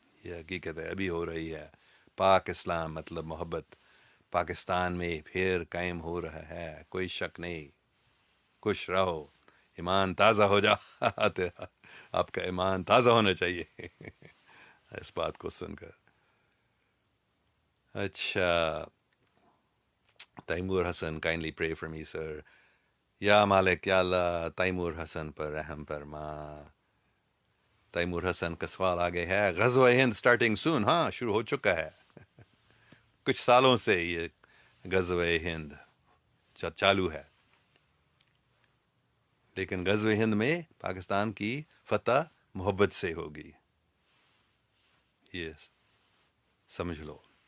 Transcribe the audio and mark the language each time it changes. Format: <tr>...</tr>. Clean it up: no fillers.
<hi>ये हकीकत है, अभी हो रही है. पाक इस्लाम मतलब मोहब्बत पाकिस्तान में फिर कायम हो रहा है, कोई शक नहीं. खुश रहो, ईमान ताज़ा हो जा आपका ईमान ताज़ा होना चाहिए इस बात को सुनकर.</hi> <en>अच्छा, Taimur Hassan, kindly pray for me, sir.</en> <hi>Ya Malik, Ya Allah, Taimur Hassan par रहम फरमा. तैमूर हसन का सवाल आगे है. गज़वा हिंद</hi> <en>Starting soon.</en> <hi>हाँ, शुरू हो चुका है. कुछ सालों से ये गज़वा हिंद चालू है, लेकिन गज़वा हिंद में पाकिस्तान की फतह मोहब्बत से होगी, ये समझ लो.</hi>